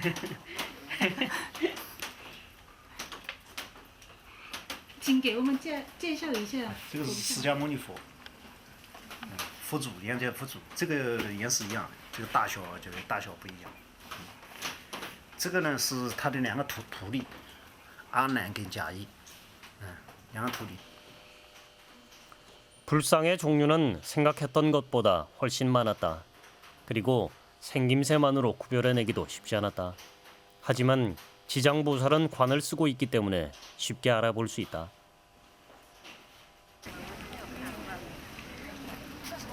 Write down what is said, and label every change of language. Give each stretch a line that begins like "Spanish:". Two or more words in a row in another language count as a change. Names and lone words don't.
Chinese: 请给我们介绍一下。这个是释迦牟尼佛，佛祖，两件佛祖，这个也是一样，这个大小不一样。这个呢是他的两个徒弟，阿难跟迦叶，两个徒弟。
Korean: 불상의 종류는 생각했던 것보다 훨씬 많았다. 그리고 생김새만으로 구별해내기도 쉽지 않았다. 하지만 지장보살은 관을 쓰고 있기 때문에 쉽게 알아볼 수 있다.